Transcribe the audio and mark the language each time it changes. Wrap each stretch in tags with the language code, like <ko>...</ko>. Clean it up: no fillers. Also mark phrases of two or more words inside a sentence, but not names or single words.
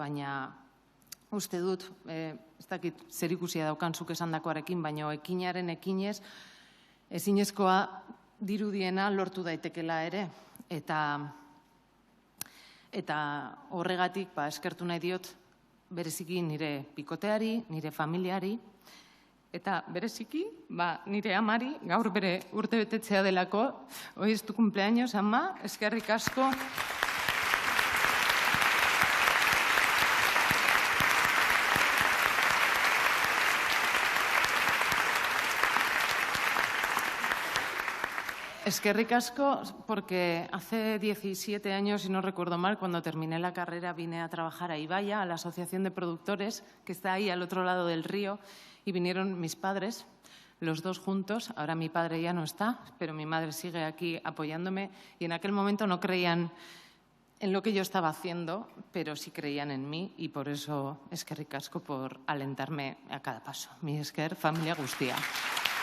<eu>Baina uste dut, ez dakit zer ikusia daukan zuk esandakoarekin, baina ekinaren ekinez, ezinezkoa dirudiena lortu daitekela ere. Eta horregatik eskertu nahi diot bereziki nire bikoteari, nire familiari, eta bereziki nire amari, gaur bere urte betetzea delako,</eu> <es>hoy es tu cumpleaños,</es> <eu>ama, eskerrik asko. Eskerrik asko,</eu> <es>porque hace 17 años, si no recuerdo mal, cuando terminé la carrera vine a trabajar a Ibaya, a la Asociación de Productores, que está ahí al otro lado del río, y vinieron mis padres, los dos juntos. Ahora mi padre ya no está, pero mi madre sigue aquí apoyándome, y en aquel momento no creían en lo que yo estaba haciendo, pero sí creían en mí, y por eso</es> <eu>eskerrik asko</eu> <es>por alentarme a cada paso.</es> <eu>Mi esker, familia guztia.</eu>